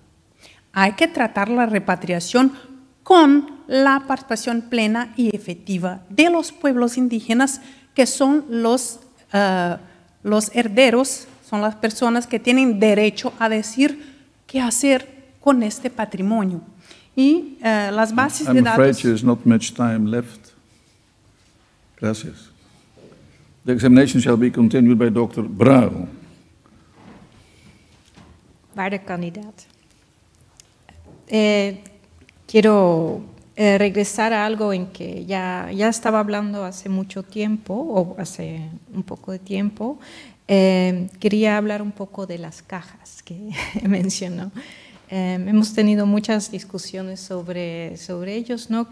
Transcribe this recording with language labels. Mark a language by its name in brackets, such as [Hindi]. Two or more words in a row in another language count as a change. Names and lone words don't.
[Spanish] Hay que tratar la repatriación con la participación plena y efectiva de los pueblos indígenas, que son los herederos, son las personas que tienen derecho a decir qué hacer con este patrimonio. Y las bases de datos... [English] I'm afraid there's not much time left. [Spanish] Gracias. [English] The examination shall be continued by Dr. Brauw. [Dutch] Waarde kandidaat. [Spanish] Quiero regresar a algo en que ya estaba hablando hace mucho tiempo, o hace un poco de tiempo. Quería hablar un poco de las cajas que mencionó. Hemos tenido muchas discusiones sobre ellos, ¿no?